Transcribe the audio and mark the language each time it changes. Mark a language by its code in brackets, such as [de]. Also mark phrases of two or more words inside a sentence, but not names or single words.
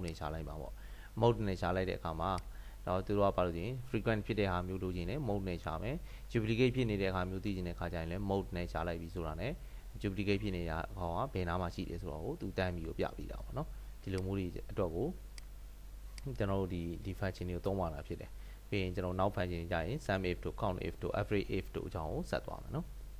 [my] နဲ့ရှာလိုက်ပါပေါ့ mode နဲ့ရှာလိုက်တဲ့အခါမှာတော့သူတို့ကဘာလို့ဆိုရင် frequent ဖြစ်တဲ့ဟာမျိုးလိုချင်တယ် mode နဲ့ရှာမယ် duplicate ဖြစ်နေတဲ့အခါမျိုးသိချင်တဲ့အခါကျရင်လည်း mode နဲ့ရှာလိုက်ပြီးဆိုတာ ਨੇ duplicate ဖြစ်နေတဲ့အခါကဘယ်နားမှာရှိတယ်ဆိုတော့ကိုသူတန်းပြီးကိုပြပြီးတာပေါ့နော်ဒီလိုမျိုးတွေအတွက်ကိုကျွန်တော်တို့ဒီ function တွေကိုသုံးပါတာဖြစ်တယ်ပြီးရင်ကျွန်တော်နောက် function ကြရင် sum if တို့ count if တို့ average if တို့အကြောင်းကိုဆက်သွားမယ်နော်